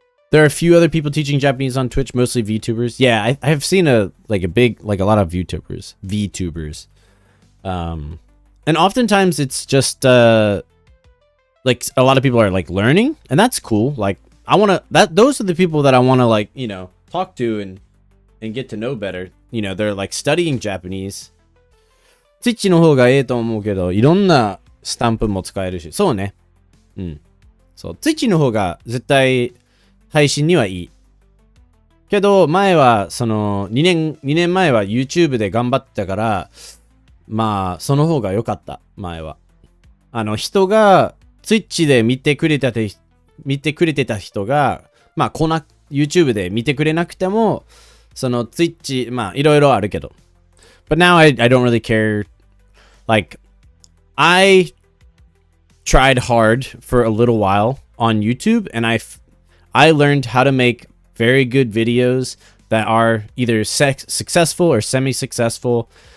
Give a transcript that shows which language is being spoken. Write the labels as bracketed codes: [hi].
[en] There are a few other people teaching Japanese on Twitch, mostly VTubers. Yeah, I have seen a lot of VTubers. And oftentimes it's just like a lot of people are like learning, and that's cool. Like those are the people that I want to, like, you know, talk to and get to know better. You know, they're like studying Japanese. [ja] Twitch の方がいいと思うけど、いろんなスタンプも使えるし、そうね。うん。そう、Twitch の方が絶対配信にはいい。けど、前は、2年前は YouTube で頑張ってたから、まあ、その方が良かった、前は。人が、Twitch で見てくれてた人が、まあ、YouTube で見てくれなくても、Twitch、まあ、いろいろあるけど。 [en] But now I don't really care. Like, I tried hard for a little while on YouTube, and I learned how to make very good videos that are either successful or semi-successful.